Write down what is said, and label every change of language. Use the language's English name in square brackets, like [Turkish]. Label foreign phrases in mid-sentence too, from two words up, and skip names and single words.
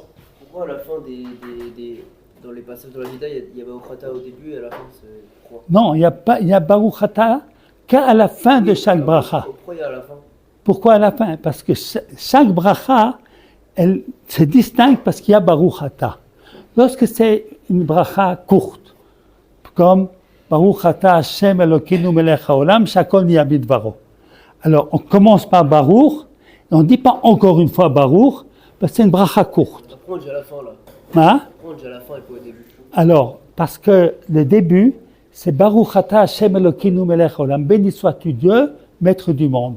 [French] pourquoi à la fin dans les passages de la Mida, il y a [Hebrew] ברוך אתה [French] au début et à la fin, c'est pourquoi? Non, il y a [Hebrew] ברוך אתה [French] qu'à la fin de chaque bracha. Pourquoi il y a à la fin? Pourquoi à la fin? Parce que chaque bracha, elle se distingue parce qu'il y a [Hebrew] ברוך אתה. [French] Lorsque c'est une bracha courte, comme [Hebrew] ברוך אתה השם אלוקינו מלך העולם שהכל נהיה בדברו. [French] Alors, on commence par Baruch, et on ne dit pas encore une fois Baruch, parce que c'est une bracha courte. Pourquoi on dit à la fin là? Hein? Pourquoi on dit à la fin et pas au début? Alors, parce que le début, c'est [Hebrew] ברוך אתה השם אלוקינו מלך העולם, [French] béni sois-tu Dieu, maître du monde.